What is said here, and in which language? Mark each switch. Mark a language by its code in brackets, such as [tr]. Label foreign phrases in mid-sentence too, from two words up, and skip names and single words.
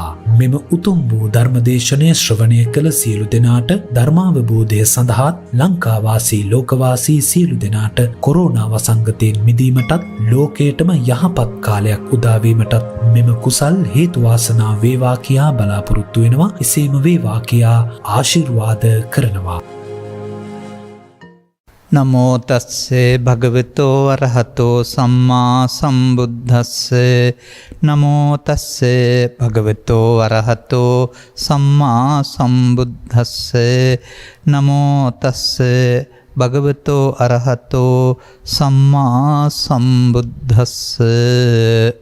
[si] මෙම උතුම් වූ ධර්මදේශනය ශ්‍රවණය කළ සියලු දෙනාට ධර්මාවබෝධය සඳහා ලංකාවාසී ලෝකවාසී සියලු දෙනාට කොරෝනා වසංගතයෙන් මිදීමටත් ලෝකයටම යහපත් කාලයක් උදාවීමටත් මෙම කුසල් හේතු වාසනා වේවා කියා බලාපොරොත්තු වෙනවා. එසේම වේවා කියා ආශිර්වාද කරනවා. [pi] නමෝ තස්සේ භගවතෝ අරහතෝ සම්මා සම්බුද්දස්සේ නමෝ තස්සේ භගවතෝ අරහතෝ සම්මා සම්බුද්දස්සේ නමෝ තස්සේ භගවතෝ අරහතෝ සම්මා සම්බුද්දස්සේ